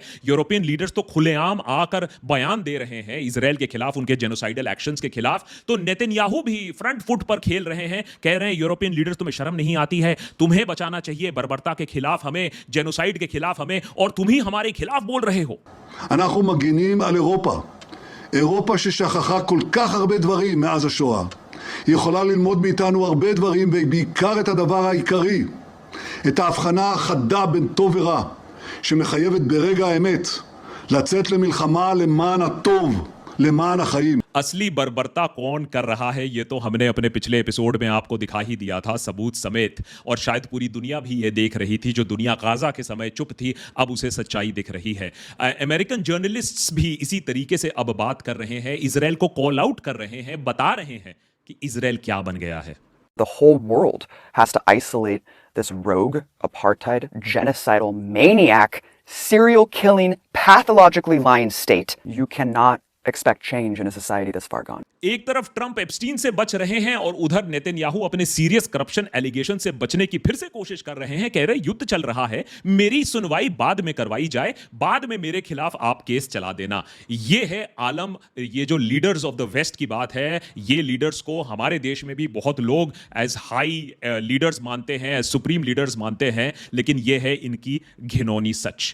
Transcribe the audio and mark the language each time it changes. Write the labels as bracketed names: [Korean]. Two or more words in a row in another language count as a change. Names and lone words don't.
[English] European leaders [Hindi] तो खुलेआम आकर बयान दे रहे हैं इजराइल के खिलाफ, उनके [English] genocidal actions [Hindi] के खिलाफ। तो नेतन्याहू भी [English] front foot [Hindi] पर खेल रहे हैं, कह रहे हैं [English] European leaders, [Hindi] तुम्हें शर्म नहीं आती है? तुम्हें बचाना चाहिए बर्बरता के खिलाफ हमें, जेनोसाइड के खिलाफ हमें, और तुम ही हमारे खिलाफ बोल रहे हो। [Hebrew] אנחנו מגינים על אירופה. אירופה ששכחה כל כך הרבה דברים מאז השואה. היא יכולה ללמוד מאיתנו הרבה דברים, ובעיקר את הדבר העיקרי, את ההבחנה החדה בין טוב ורע, שמחייבת ברגע האמת לצאת למלחמה למען הטוב, למען החיים. [Hindi] असली बर्बरता कौन कर रहा है, ये तो हमने अपने पिछले एपिसोड में आपको दिखा ही दिया था, सबूत समेत। और शायद पूरी दुनिया भी ये देख रही थी, जो दुनिया गाजा के समय चुप थी, अब उसे सच्चाई दिख रही है। [English] American journalists [Hindi] भी इसी तरीके से अब बात कर रहे हैं, इजराइल को [English] call out [Hindi] कर रहे हैं, बता रहे हैं कि इजराइल क्या बन गया है। [English] The whole world has to isolate this rogue, apartheid, genocidal, maniac, serial killing, pathologically lying state. You cannot expect change in a society this far gone. [Hindi] एक तरफ ट्रंप एप्स्टीन से बच रहे हैं और उधर नेतन्याहू अपने [English] serious corruption allegation [Hindi] से बचने की फिर से कोशिश कर रहे हैं। कह रहे युद्ध चल रहा है, मेरी सुनवाई बाद में करवाई जाए, बाद में मेरे खिलाफ आप केस चला देना। ये है आलम, ये जो [English] leaders of the West [Hindi] की बात है, ये लीडर्स को हमारे देश में भी बहुत लोग [English] as high leaders [Hindi] मानते हैं, [English] as supreme leaders [Hindi] मानते हैं, लेकिन ये है इनकी घिनौनी सच।